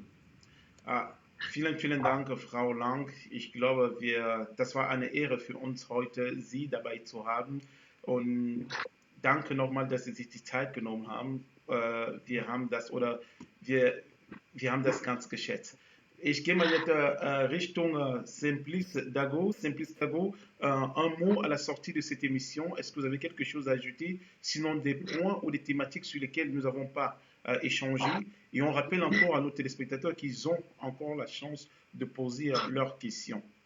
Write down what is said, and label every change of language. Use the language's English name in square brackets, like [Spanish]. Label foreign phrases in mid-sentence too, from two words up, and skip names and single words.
[German] Vielen, vielen Dank, Frau Lang. Ich glaube, das war eine Ehre für uns heute, Sie dabei zu haben. Und danke nochmal, dass Sie sich die Zeit genommen haben. Wir haben das ganz geschätzt. Ich gehe mal jetzt Richtung Simplice Dago. [French] Simplice Dago, un mot à la sortie de cette émission. Est-ce que vous avez quelque chose à ajouter? Sinon, des points ou des thématiques sur lesquelles nous n'avons pas échangé. Et on rappelle encore à nos téléspectateurs qu'ils ont encore la chance de poser leurs questions.